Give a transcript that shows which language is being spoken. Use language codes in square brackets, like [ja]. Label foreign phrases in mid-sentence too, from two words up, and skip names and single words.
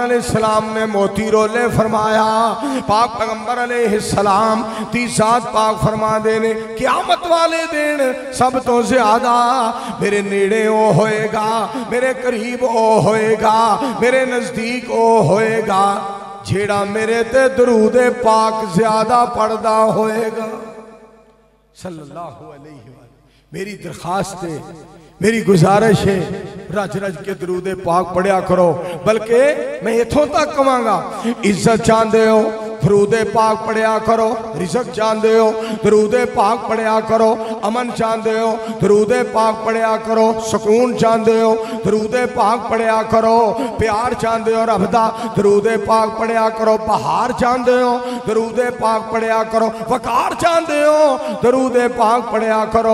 [pa] علیہ السلام نے موتی رولے فرمایا، پاک پیغمبر علیہ السلام دی ذات پاک فرما دینے قیامت والے دن سب توں زیادہ میرے نیڑے او ہوئے گا، میرے قریب او ہوئے گا، میرے نزدیک او ہوئے گا جیہڑا میرے تے درود پاک زیادہ پڑھدا ہوئے گا [ar] صلى الله عليه وسلم. [pa] میری درخواست ہے، میری گزارش ہے، رج رج کے درود پاک پڑھیا کرو. بلکہ میں ایتھوں تک کہاں گا, [ur] عزت چاہتے ہو درود پاک پڑھیا کرو، رزق چاہتے ہو درود پاک پڑھیا کرو، امن چاہتے ہو درود پاک پڑھیا کرو، سکون چاہتے ہو درود پاک پڑھیا کرو، پیار چاہتے ہو رب دا درود پاک پڑھیا کرو، بہار چاہتے ہو درود پاک پڑھیا کرو، وقار چاہتے ہو درود پاک پڑھیا کرو.